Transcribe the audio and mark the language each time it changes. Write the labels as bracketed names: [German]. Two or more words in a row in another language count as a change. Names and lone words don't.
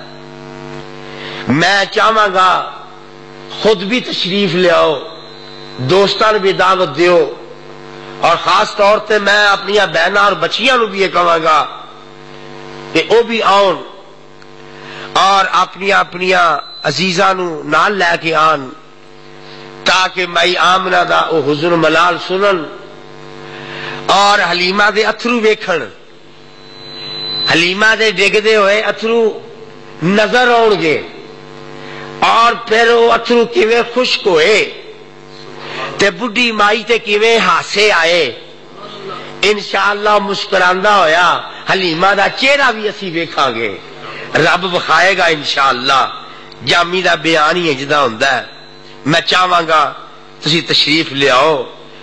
[Punjabi] میں چاہواں گا خود بھی تشریف لے آؤ، دوستاں بھی دعوت دیو اور خاص طور تے میں اپنی بہناں اور بچیاں نو بھی یہ کہاں گا کہ او بھی آؤن اور اپنی عزیزاں نو نال لے کے آن تاکہ مائی آمنہ دا او حزن ملال سنن اور حلیمہ دے اتھرو ویکھن، حلیمہ دے ڈگدے ہوئے اتھرو نظر آؤ گے اور پھر وہ اتھرو کیویں خشک ہوئے تے بڈھی مائی تے کیویں ہاسے آئے. انشاءاللہ مسکراندا ہویا حلیمہ دا چہرہ بھی اسی ویکھاں گے، رب وکھائے گا انشاءاللہ. جامی دا بیان ہی اجدا ہوندا ہے. میں چاہواں گا تسی تشریف لے آؤ.